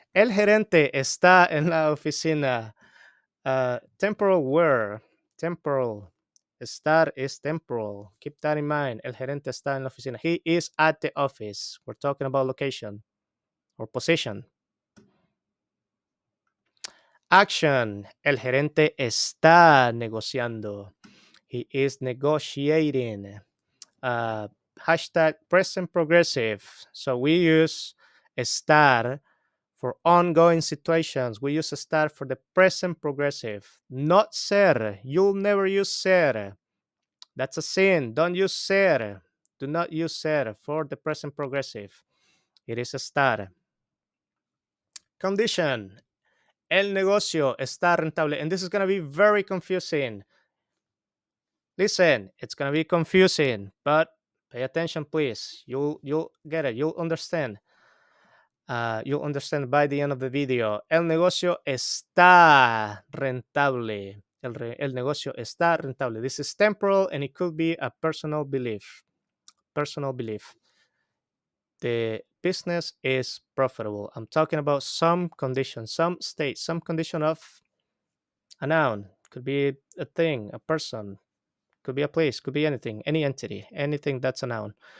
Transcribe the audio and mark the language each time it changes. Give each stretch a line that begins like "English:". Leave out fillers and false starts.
Spanish: El gerente está en la oficina.
English: Temporal where? Temporal. Estar is temporal. Keep that in mind.
Spanish: El gerente está en la oficina.
English: He is at the office. We're talking about location or position.
Spanish: Action. El gerente está negociando.
English: He is negotiating. uh, hashtag present progressive. So we use estar for ongoing situations. We use estar for the present progressive, not ser. You'll never use ser. That's a sin. Don't use ser. Do not use ser for the present progressive. It is estar. Condition.
Spanish: El negocio está rentable.
English: And this is going to be very confusing. Listen, it's going to be confusing, but pay attention, please. You'll get it. You'll understand. You'll understand by the end of the video.
Spanish: El negocio está rentable. El negocio está rentable.
English: This is temporal and it could be a personal belief. Personal belief. The business is profitable. I'm talking about some condition, some state, some condition of a noun. Could be a thing, a person, could be a place, could be anything, any entity, anything that's a noun.